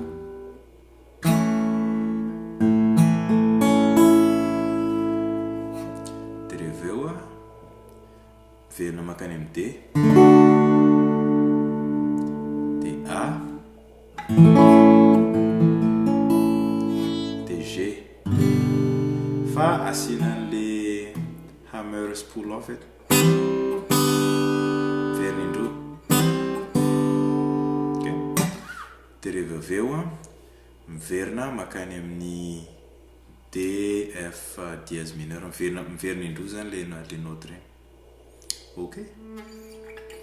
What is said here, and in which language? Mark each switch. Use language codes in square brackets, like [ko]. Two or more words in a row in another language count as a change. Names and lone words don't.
[mg] Dia rehefa eo verina makany amin'ny D. D A. D G. Fa asian'le [en] hammer spool off it. [mg] Verina indroa. Dia rehefa avy eo miverina makany amin'ny D [fr] F dièse mineur. [mg] Miverina indroa zany le note regny.